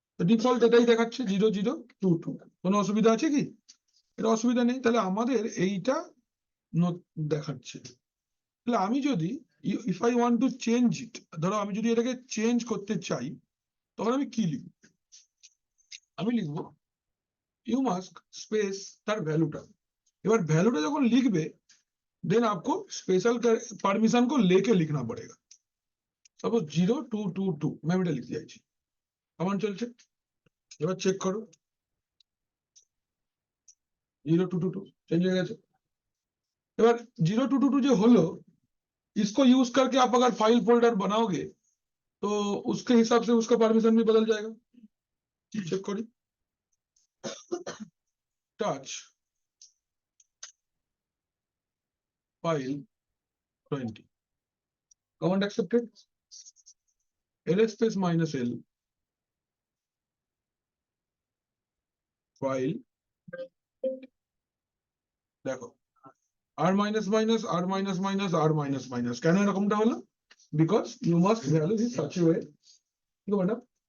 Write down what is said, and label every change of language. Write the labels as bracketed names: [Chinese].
[Bangla] Default এটাই দেখাচ্ছে 0022, কোনো অসুবিধা আছে কি? এটা অসুবিধা নেই. তাহলে আমাদের এইটা দেখাচ্ছে. তাহলে আমি যদি [English] if I want to change it, [Bangla] ধরো আমি যদি এটাকে চেঞ্জ করতে চাই, তখন আমি কি লিখব? আমি লিখবো ইউমাস্ক স্পেস তার ভ্যালুটা. এবার ভ্যালুটা যখন লিখবে, [Hindi] देन आपको स्पेशल परमिशन को लेके लिखना पड़ेगा. सपोज 0222 मैं [Bangla] এটা লিখতে যাচ্ছি, কমান্ড চলছে, এবার চেক করো 0222 চেঞ্জ হয়ে গেছে. [Hindi] এবার 0222 जो হলো, इसको यूज करके आप अगर फाइल फोल्डर बनाओगे तो उसके हिसाब से उसका परमिशन भी बदल जाएगा. चेक करी, [Bangla] touch file 20, command accepted, ls space minus l file, দেখো r minus minus r minus minus r minus minus, কেন এরকমটা হলো? [English] because you mask value is such a way, [Bangla] ঠিক আছে ম্যাডাম?